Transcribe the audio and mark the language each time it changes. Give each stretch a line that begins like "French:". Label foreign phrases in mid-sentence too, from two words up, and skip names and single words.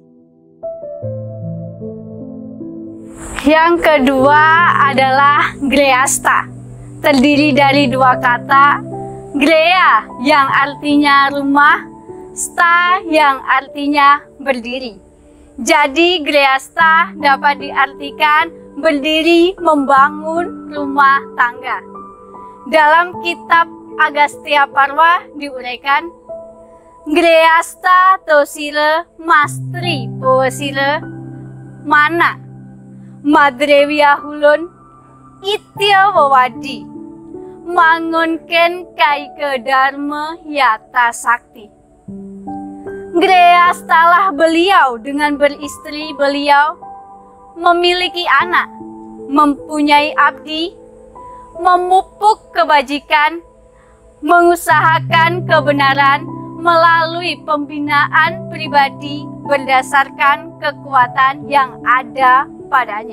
Indonesian: Yang kedua adalah grihastha, terdiri dari dua kata, griha yang artinya rumah, sta yang artinya berdiri. Jadi grihastha dapat diartikan berdiri membangun rumah tangga. Dalam kitab Agastya Parva diuraikan,
Kawi: grihastha tosira mastri puwasira mana madrevya hulun itya wawadi mangunken kai ke dharma yata sakti.
Indonesian: Grihasthalah beliau dengan beristri beliau, memiliki anak, mempunyai abdi, memupuk kebajikan, mengusahakan kebenaran melalui pembinaan pribadi berdasarkan kekuatan yang ada padanya.